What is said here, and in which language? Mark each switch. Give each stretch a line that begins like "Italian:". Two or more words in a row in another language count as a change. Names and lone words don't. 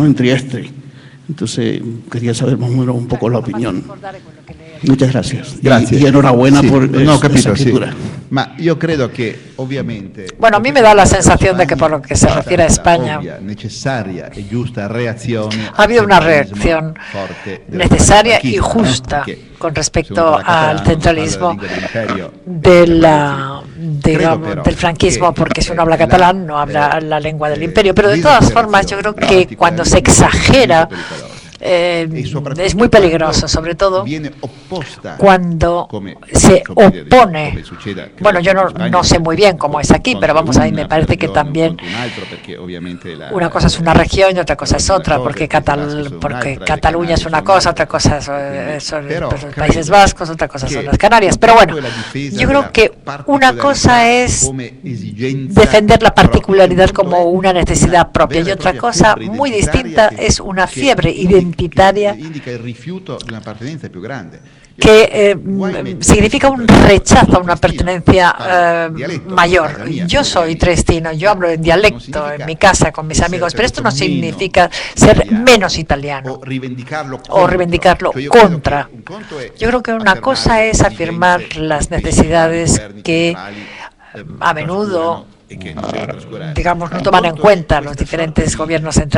Spanish: En Trieste. Entonces, quería saber más o menos un poco la opinión. Muchas gracias.
Italian: Grazie.
Spanish: Y enhorabuena
Italian: Sì,
Spanish: por
Italian: no, ho capito,
Spanish: esa
Italian: sì.
Spanish: escritura.
Italian: Ma io credo che ovviamente...
Spanish: Bueno, a mí me da la sensación de que por lo que se refiere a España,
Italian: Ovvia, necesaria e giusta reazione
Spanish: ha habido una
Italian: al centralismo
Spanish: reacción
Italian: forte del
Spanish: necesaria y franquismo, ¿no? justa
Italian: Perché
Spanish: con
Italian: se
Spanish: respecto
Italian: uno parla
Spanish: al
Italian: catalano,
Spanish: centralismo
Italian: parla la lingua dell'imperio,
Spanish: digamos,
Italian: però
Spanish: del franquismo,
Italian: che,
Spanish: porque si uno habla catalán no habla la lengua del imperio. Pero de
Italian: l'esagerazione
Spanish: todas formas, yo creo que cuando se
Italian: particolarmente
Spanish: exagera, es muy peligroso, sobre todo
Italian: viene opposta,
Spanish: cuando
Italian: come
Spanish: se
Italian: come
Spanish: opone.
Italian: succeda, credo,
Spanish: Bueno, yo
Italian: in Spagna,
Spanish: no sé muy bien cómo es aquí, pero vamos, ahí me parece que también una cosa es una región y otra cosa es otra, porque Cataluña es una cosa, otra cosa son los Países Vascos, otra cosa son las Canarias. Pero bueno, yo creo que una cosa es defender la particularidad como una necesidad propia y otra cosa muy distinta es una fiebre identitaria
Italian: indica il rifiuto di una appartenenza più grande.
Spanish: que significa un rechazo a una pertenencia mayor. Yo soy triestino, yo hablo en dialecto en mi casa con mis amigos, pero esto no significa ser menos italiano o reivindicarlo contra. Yo creo que una cosa es afirmar las necesidades que a menudo, digamos, no toman en cuenta los diferentes gobiernos centrales.